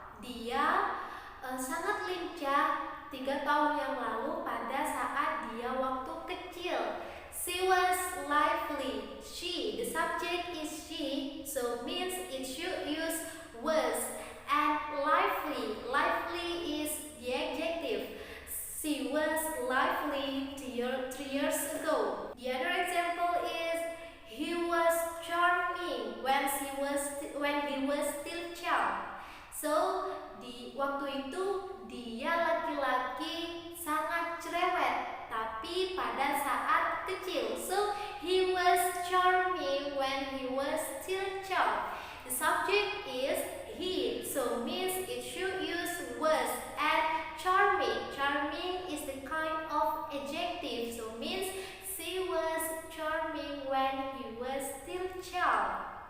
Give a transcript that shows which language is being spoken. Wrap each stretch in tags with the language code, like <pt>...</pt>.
<id>Dia sangat lincah 3 tahun yang lalu pada saat dia waktu kecil.</id> <en>She was lively. She, the subject is she, so means it should use was. And lively, lively is the adjective. She was lively 3 years ago. The other example is he was charming when he was still child.</en> <id>So di waktu itu dia laki-laki sangat cerewet, tapi pada saat kecil.</id> <en>So he was charming when he was still child. The subject is he, so means it should use was. And charming, charming is the kind of adjective, so means she was charming when he was still child.</en>